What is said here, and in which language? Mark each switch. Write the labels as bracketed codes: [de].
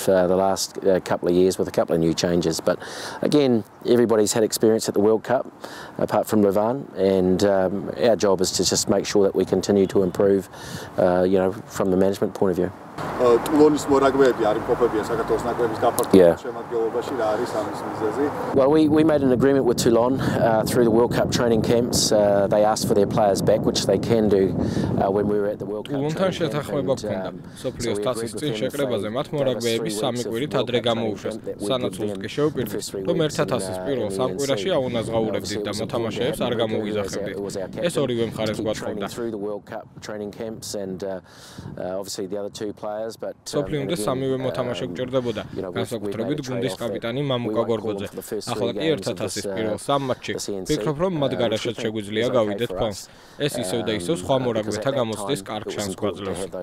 [en] The last couple of years with a couple of new changes, but again everybody's had experience at the World Cup apart from Levan, and our job is to just make sure that we continue to improve from the management point of view. [ka] Ტულონის მორაგბეები არ იმყოფებიან საქართველოს ნაკრების გაფართოების შემადგენლობაში რა არის ამის მიზეზი? [en] Well, we made an agreement with Toulon through the World Cup training camps. They asked for their players back, which they can do when we were at the World Cup. [ka] Toulonთან შეთანხმება გქონდა. სოფლიოს თასის წინ შეკრებაზე მათ მორაგბეები 3 კვირით ადრე გამოუშვეს. სანაცვლოდ კი შევპირდით, რომ ერთად თასის პირველ 3 კვირაში აუნაზღაურებდით და მოთამაშეებს არ გამოვიზახებდით. ეს ორივე მხარეს გვაწყობდა. [en] Through the World Cup training camps and obviously the other two players. [ka] სოფლიომდე სამივე მოთამაშე გჭირდებოდა. განსაკუთრებით გუნდის კაპიტანი მამუკა გორგოძე. ახლა კი ერთად თასის პირველ 3 მატჩში ვფიქრობ, რომ მათ გარაშეთ შეგვიძლია გავიდეთ ფონს. ეს ისევ და ისევ სხვა მორაგბეთა გამოცდის კარგ შანსს გვაძლევს.